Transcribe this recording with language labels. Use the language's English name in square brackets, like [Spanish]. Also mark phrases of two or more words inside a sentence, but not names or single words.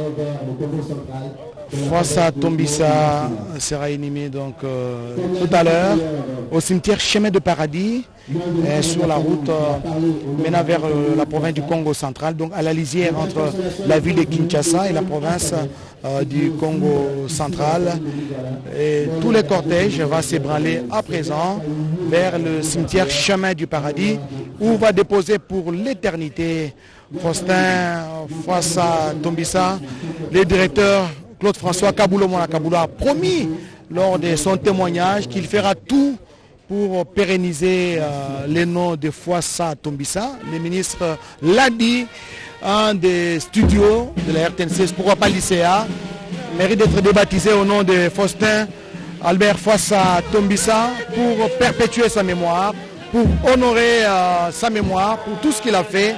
[French] Foissa Tombissa sera inhumé donc tout à l'heure au cimetière Chemin de Paradis sur la route menant vers la province du Congo central, donc à la lisière entre la ville de Kinshasa et la province du Congo central. Et tous les cortèges vont s'ébranler à présent vers le cimetière Chemin du Paradis où va déposer pour l'éternité Faustin Foissa Tombissa. Le directeur Claude-François Kaboulo-Mona Kaboulo a promis lors de son témoignage qu'il fera tout pour pérenniser les noms de Foissa Tombissa. Le ministre l'a dit, un des studios de la RTNC, pourquoi pas l'ICA, mérite d'être débaptisé au nom de Faustin Albert Foissa Tombissa pour perpétuer sa mémoire, pour honorer sa mémoire, pour tout ce qu'il a fait.